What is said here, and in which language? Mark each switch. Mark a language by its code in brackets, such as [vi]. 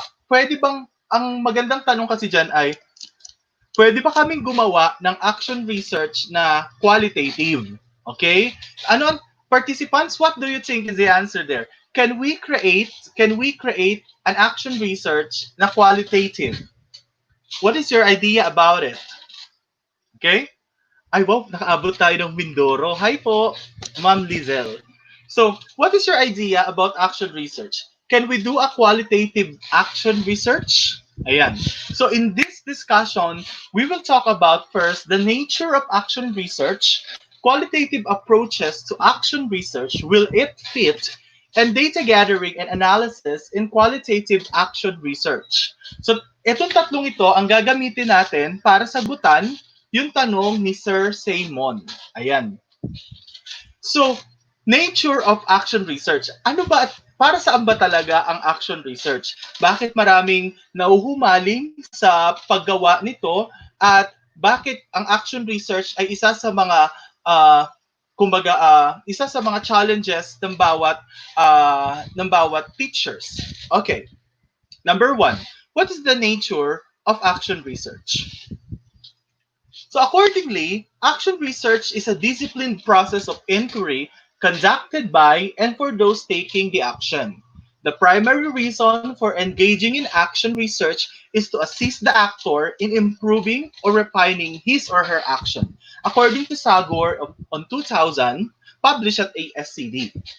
[tl] Pwede bang, ang magandang tanong kasi dyan ay, pwede ba kaming gumawa ng action research na qualitative? Okay? [en] Participants, what do you think is the answer there? Can we create an action research [tl] na qualitative? [en] What is your idea about it? Okay? [tl] Ay, wow, nakaabot tayo ng Mindoro. Hi po, Ma'am Lizelle. [en] So, what is your idea about action research? Can we do a qualitative action research? Ayan. So, in this discussion, we will talk about first the nature of action research, qualitative approaches to action research, will it fit, and data gathering and analysis in qualitative action research. [tl] So, itong tatlong ito ang gagamitin natin para sagutan yung tanong ni Sir Simon. Ayan. [en] So, nature of action research. [tl] Ano ba, para saan ba talaga ang action research? Bakit maraming nauhumaling sa paggawa nito at bakit ang action research ay isa sa mga kumbaga isa sa mga challenges ng bawat teachers. [en] Okay. Number one, what is the nature of action research? So accordingly, action research is a disciplined process of inquiry conducted by and for those taking the action. The primary reason for engaging in action research is to assist the actor in improving or refining his or her action, according to Sagor on 2000, published at ASCD.